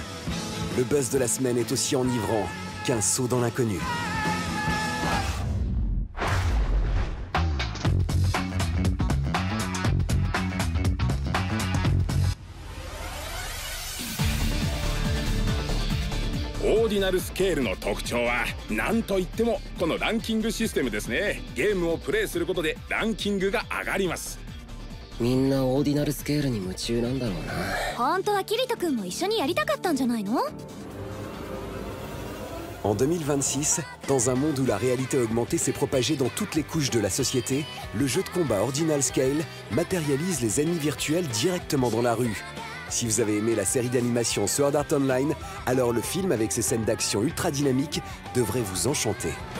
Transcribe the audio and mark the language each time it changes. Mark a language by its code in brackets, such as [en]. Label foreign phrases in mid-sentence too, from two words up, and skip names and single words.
[fr] Le buzz de la semaine est aussi enivrant qu'un saut dans l'inconnu. [ja] Ordinal Scale の特徴は何といってもこのランキングシステムですね。ゲームをプレイすることでランキングが上がります。みんなオーディナルスケールに夢中なんだろうな。本当はキリト君も一緒にやりたかったんじゃないの? [fr] En 2026, dans un monde où la réalité augmentée s'est propagée dans toutes les couches de la société, le jeu de combat Ordinal Scale matérialise les ennemis virtuels directement dans la rue. Si vous avez aimé la série d'animation Sword Art Online, alors le film avec ses scènes d'action ultra dynamiques devrait vous enchanter.